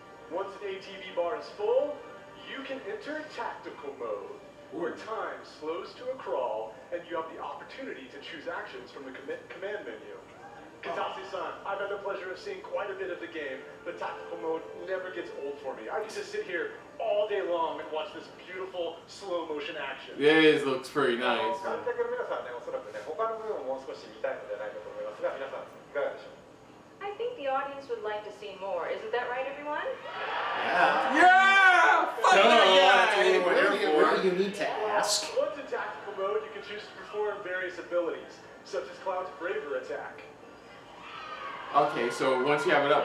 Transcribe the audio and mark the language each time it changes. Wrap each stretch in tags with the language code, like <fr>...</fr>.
<en>Once an ATB bar is full, you can enter tactical mode, where time slows to a crawl and you have the opportunity to choose actions from the command menu. Katase-san, I've had the pleasure of seeing quite a bit of the game, but tactical mode never gets old for me. I used to sit here all day long and watch this beautiful slow motion action. This looks pretty nice.</en> <ja>観客の皆さんね、おそらくね、他の部分をもう少し見たいのではないかと思いますが、皆さんいかがでしょう。</ja> <en>I think the audience would like to see more. Isn't that right, everyone? Yeah. Yeah! Fuck No, that that's guy! what we're here for. What do you need to ask? Once in tactical mode, you can choose to perform various abilities, such as Cloud's Braver attack. Okay, so once you have it up,</en>